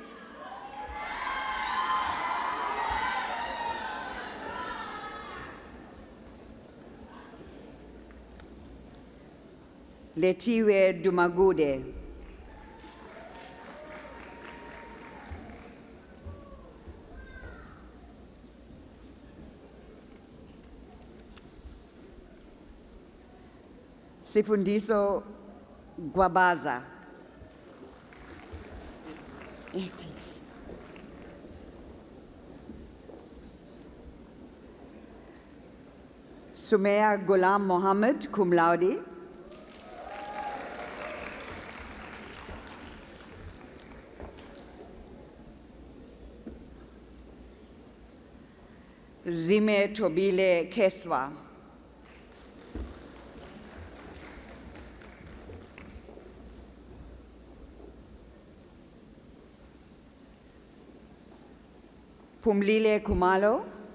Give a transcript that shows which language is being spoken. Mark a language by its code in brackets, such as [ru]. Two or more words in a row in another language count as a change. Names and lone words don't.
[en] Letiwe Dumagude, Sifundiso Gwabaza. Thanks. Sumaya Ghulam Mohammed, [la] cum laude. [en] Zime Tobile Keswa. Pumlile Kumalo.